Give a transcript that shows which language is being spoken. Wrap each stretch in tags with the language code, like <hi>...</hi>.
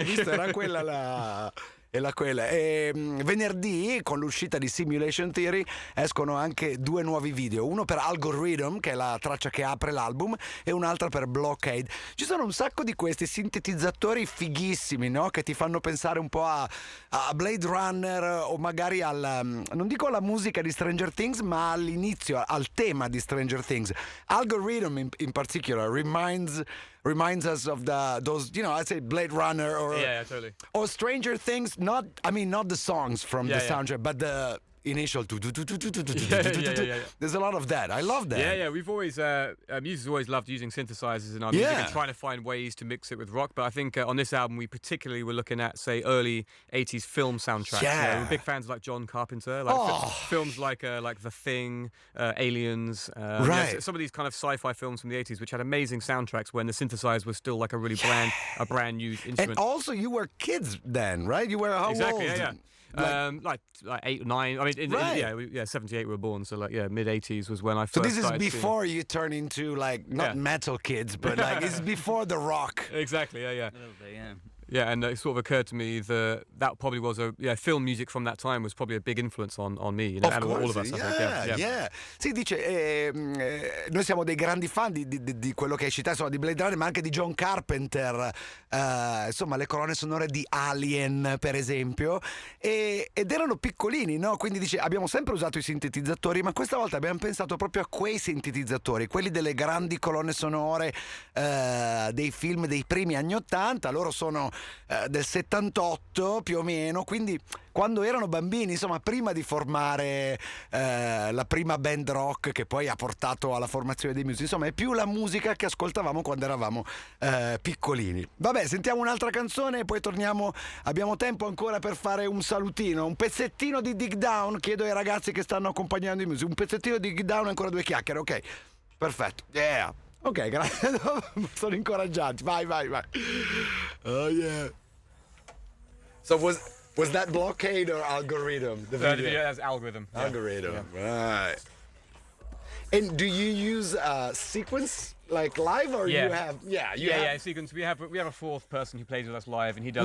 <it>Era quella la. E venerdì, con l'uscita di Simulation Theory, escono anche 2 nuovi video, uno per Algorithm, che è la traccia che apre l'album, e un'altra per Blockade. Ci sono un sacco di questi sintetizzatori fighissimi, no? Che ti fanno pensare un po' a Blade Runner, o magari non dico alla musica di Stranger Things, ma all'inizio, al tema di Stranger Things.</it> <en>Algorithm in particular reminds us of those, I'd say Blade Runner or Yeah, totally. or Stranger Things. Not the songs from the soundtrack, but initial. Yeah. There's a lot of that. I love that. Yeah. We've always music's always loved using synthesizers in our music Yeah. and trying to find ways to mix it with rock. But I think on this album we particularly were looking at, say, early '80s film soundtracks. Yeah. We're big fans of like John Carpenter, like films like The Thing, Aliens. Right. Some of these kind of sci-fi films from the '80s, which had amazing soundtracks when the synthesizer was still like a really brand new instrument. And also, you were kids then, right? You were how Exactly. old? Yeah. Like 8 or 9. I mean, Right. 78 we were born, so like mid '80s was when I first. So this is started before you turn into like not metal kids, but like it's before the rock. Exactly. Yeah. A little bit, yeah. Yeah, and it sort of occurred to me that probably was film music from that time was probably a big influence on me, you know, and all of us. I think. Yeah.</en> <it>Sì, dice, noi siamo dei grandi fan di quello che hai citato, insomma, di Blade Runner, ma anche di John Carpenter, insomma, le colonne sonore di Alien, per esempio, ed erano piccolini, no? Quindi dice, abbiamo sempre usato i sintetizzatori, ma questa volta abbiamo pensato proprio a quei sintetizzatori, quelli delle grandi colonne sonore dei film dei primi anni '80, loro sono del 78 più o meno, quindi quando erano bambini, insomma, prima di formare la prima band rock che poi ha portato alla formazione dei Muse, insomma è più la musica che ascoltavamo quando eravamo piccolini. Vabbè, sentiamo un'altra canzone e poi torniamo, abbiamo tempo ancora per fare un salutino, un pezzettino di Dig Down, chiedo ai ragazzi che stanno accompagnando i Muse, un pezzettino di Dig Down e ancora 2 chiacchiere, ok? Perfetto, yeah. Ok, grazie, sono incoraggiati, vai.</it> <en>Oh yeah. So was that Blockade or Algorithm? The video has algorithm. Algorithm, right. And do you use sequence like live or you have sequence. We have a fourth person who plays with us live, and he does</en>